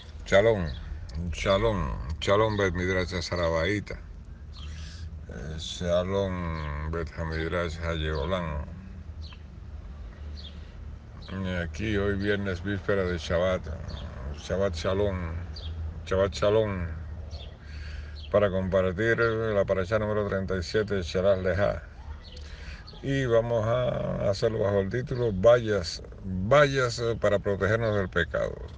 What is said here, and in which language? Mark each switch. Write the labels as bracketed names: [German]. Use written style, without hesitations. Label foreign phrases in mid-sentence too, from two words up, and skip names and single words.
[Hebrew] שלום, שלום בית מדרש Sarabaita, שלום בית המדרש העולם. [Spanish] Aquí hoy viernes víspera de Shabbat, [Hebrew] שבת שלום, [Spanish] para compartir la parashá número 37 de Shalach Leha. Y vamos a hacerlo bajo el título Vallas para protegernos del pecado.